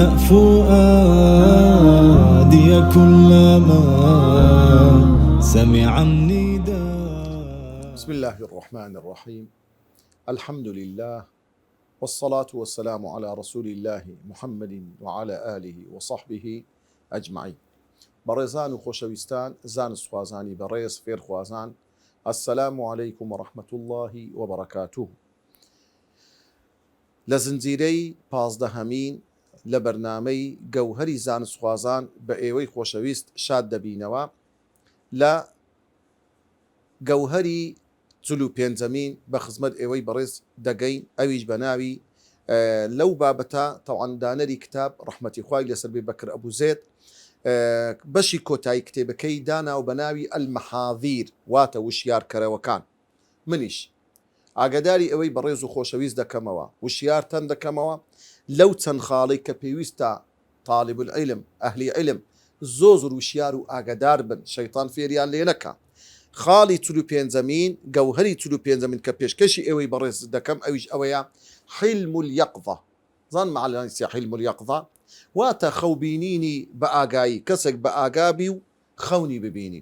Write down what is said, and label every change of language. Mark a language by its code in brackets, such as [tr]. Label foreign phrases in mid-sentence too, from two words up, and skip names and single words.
[ar] فؤادي كلما سمع النداء. بسم الله الرحمن الرحيم. الحمد لله والصلاة والسلام على رسول الله محمد وعلى آله وصحبه أجمعين. [ckb] بەڕێزان و خۆشەویستان، زانست خوازانی بەڕێز فێرخوازان، [ar] السلام عليكم ورحمة الله وبركاته. [ckb] لە زنجیرەی پازدەهەمین لە بەرنامەی گەوهەری زانست خوازان بە ئێوەی خۆشەویست شاد دەبینەوە. لە گەوهەری 45ەمین بە خزمەت ئێوەی بەڕێز دەگەین، ئەویش بە ناوی لەو بابەتە تەواندانەری کتاب ڕەحمەتی خوای لەسەر بێ بەکر ئەبوزێت بەشی کۆتایی کتێبەکەی داناو بە ناوی ئەلمەحاذیر، واتە وشیارکەرەوەکان. منیش ئاگاداری ئەوەی بەڕێز و خۆشەویست دەکەمەوە، وشیارتەن دەکەمەوە لەو چەند خاڵی کە پێویستە [ar] طالب العلم [ckb] ئەهلی علم زۆر وشیار و ئاگادار بن، شەیطان فێریان لێ نەکا. خاڵی 45ەمین گەوهەری 45ەمین کە پێشکەشی ئێوەی بەڕێز دەکەم ئەویش ئەوەیە [ar] حلم اليقظة. [ckb] زان معنی [ar] حلم اليقظة [ckb] واتە خەوبینینی بە ئاگایی، کەسێک بە ئاگابی و خەونی ببینی.